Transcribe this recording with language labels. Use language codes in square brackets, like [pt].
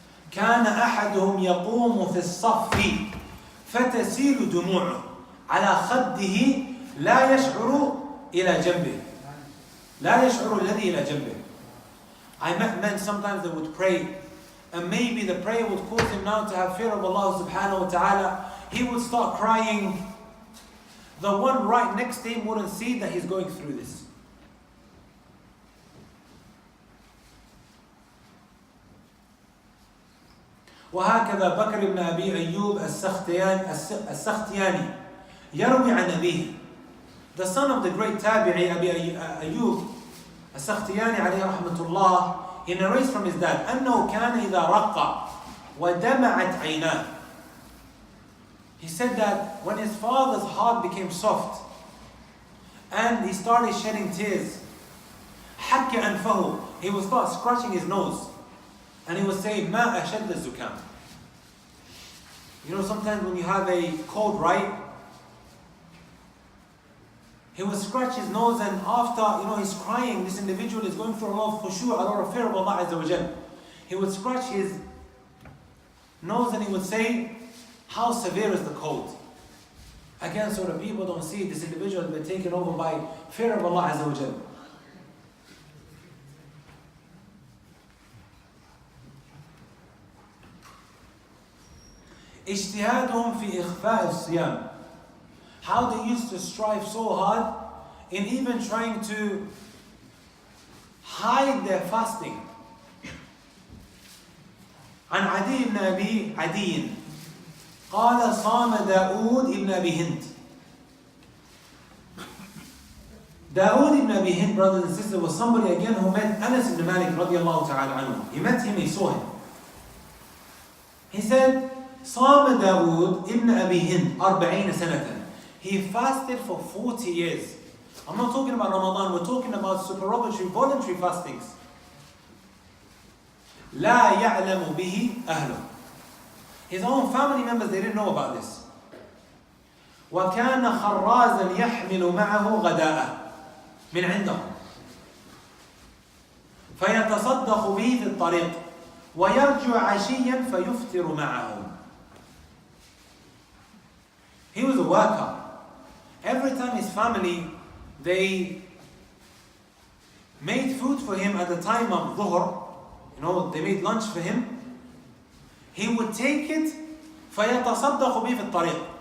[ar] كان أحدهم يقوم في الصف فتسيل دموعه على خده لا يشعر إلى جنبه. لا يشعر الذي إلى جنبه. [en] I met men, sometimes they would pray, and maybe the prayer would cause him now to have fear of Allah subhanahu wa ta'ala. He would start crying. The one right next to him wouldn't see that he's going through this. [ar] وهكذا بكر بن أبي أيوب السختياني يروي عن أبيه. [en] The son of the great tabi'i Abi Ayyub السختياني [ar] عليه رحمة الله, [en] he narrates from his dad [ar] أنه كان إذا رق ودمعت عيناه. [en] He said that when his father's heart became soft and he started shedding tears, [ar] حك أنفه, [en] he would start scratching his nose and he would say [ar] ما أشد الزكام. [en] Sometimes when you have a cold, right? He would scratch his nose, and after, he's crying, this individual is going through a lot of khushu', a lot of fear of Allah Azza wa Jal. He would scratch his nose and he would say, how severe is the cold? Again, so the people don't see this individual has been taken over by fear of Allah Azza wa Jal. [ar] اجتهادهم في إخفاء الصيام. [en] How they used to strive so hard in even trying to hide their fasting. [ar] عن عدي بن أبي عدي قال صام داود ابن أبي هند. [en] Dawood ibn Abi Hind, brothers and sisters, was somebody again who met Anas ibn Malik radiallahu ta'ala anhu. He met him, he saw him. He said, [ar] صام داود ابن أبي هند 40 سنة. [en] He fasted for 40 years. I'm not talking about Ramadan, we're talking about supererogatory, voluntary fastings. [ar] لا يعلم به أهله. [en] His own family members, they didn't know about this. [ar] وكان خرازا يحمل معه غداءه من عندهم فيتصدق به في الطريق ويرجع عشيا فيفطر معهم. [en] He was a worker. Every time his family, they made food for him at the time of Dhuhr, they made lunch for him, he would take it [ar] فيتصدق به في الطريق.